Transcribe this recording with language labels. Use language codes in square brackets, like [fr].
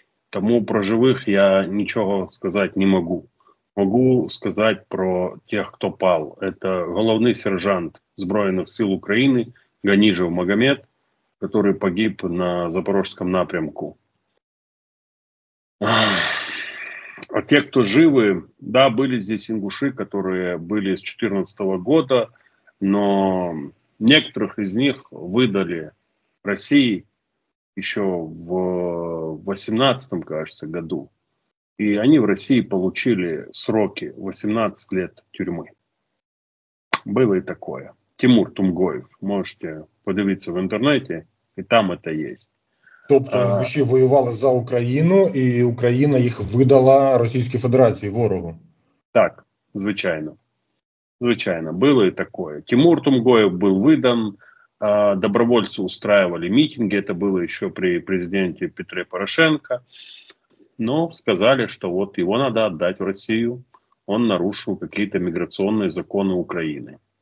[uk] Тому про живих я нічого сказати не можу. Можу сказати про тих, хто пав. Це головний сержант Збройних сил України Ганіжев Магомед, який [ru] погиб на Запорожском [uk] напрямку. [ru] А те, кто живы, да, были здесь ингуши, которые были с 2014 года, но некоторых из них выдали России еще в 2018, кажется, году. И они в России получили сроки 18 лет тюрьмы. Было и такое. Тимур Тумгоев. [uk] Можете подивитися в інтернеті, і там це є. Тобто інгуші воювали за Україну, і Україна їх видала Російській Федерації, ворогу? Так, звичайно. Звичайно, [ru] было и такое. Тимур Тумгоев был выдан, добровольцы устраивали митинги, это было еще при президенте Петре Порошенко, но сказали, что вот его надо отдать в Россию, он нарушил какие-то миграционные законы Украины.